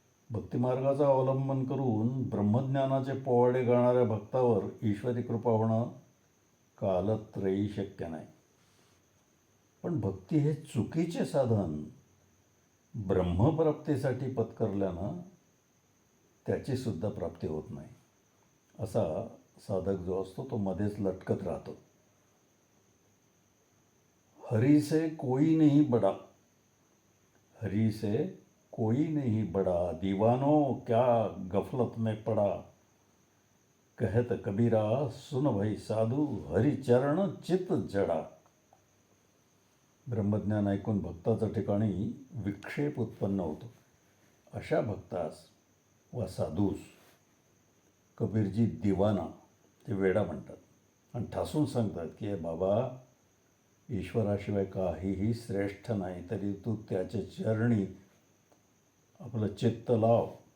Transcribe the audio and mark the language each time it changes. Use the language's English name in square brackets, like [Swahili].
[Marathi] भक्तिमार्गाचा अवलंबन करून ब्रह्मज्ञानाचे पोवाडे गाणाऱ्या भक्तावर ईश्वरी कृपा होणं कालत्रयी शक्य नाही. पण भक्ती हे चुकीचे साधन ब्रह्मप्राप्तीसाठी पत्करल्यानं त्याचीसुद्धा प्राप्ती होत नाही. असा साधक जो असतो तो मध्येच लटकत राहतो. [Hindi] हरी से कोई नहीं बड़ा, हरी से कोई नहीं बड़ा, दीवानों क्या गफलत में पड़ा, कहत कबीरा सुन भाई साधू, हरी चरण चित जडा. [Marathi] ब्रह्मज्ञान ऐकून भक्ताच्या ठिकाणी विक्षेप उत्पन्न होतो. अशा भक्तास वा साधूस कबीरजी दिवाना, ते वेडा म्हणतात आणि ठासून सांगतात की हे बाबा, ईश्वराशिवाय काहीही श्रेष्ठ नाही, तरी तू त्याच्या चरणी आपलं चित्त लाव.